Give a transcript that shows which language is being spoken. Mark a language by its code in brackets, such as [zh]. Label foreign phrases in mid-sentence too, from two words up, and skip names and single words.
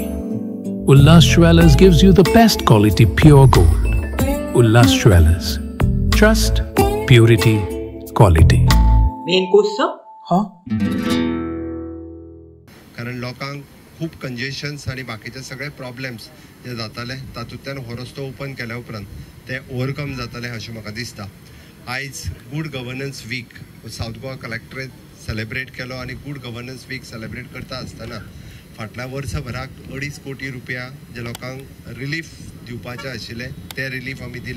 [en] Ullas Jewellers gives you the best quality pure gold. Ullas Jewellers. Trust, purity, quality. Main course, sir. huh? [kok] कारण लोकांक खूप कंजेशन्स आणि बाकीचे सगळे प्रॉब्लेम्स जे जाताले तातूंतल्यान हो रस्तो ओपन केल्या उपरांत ते ओवरकम जातले अशें म्हाका दिसता. आयज गूड गव्हर्नन्स वीक सावथ गोवा कलेक्टरेट सेलेब्रेट केलो आणि गूड गव्हर्नन्स वीक सेलेब्रेट करता आसतना फाटल्या वर्सभराक 2.5 कोटी रुपया जे लोकांक रिलीफ दिवपाचे आशिल्ले ते रिलीफ आमी दिले.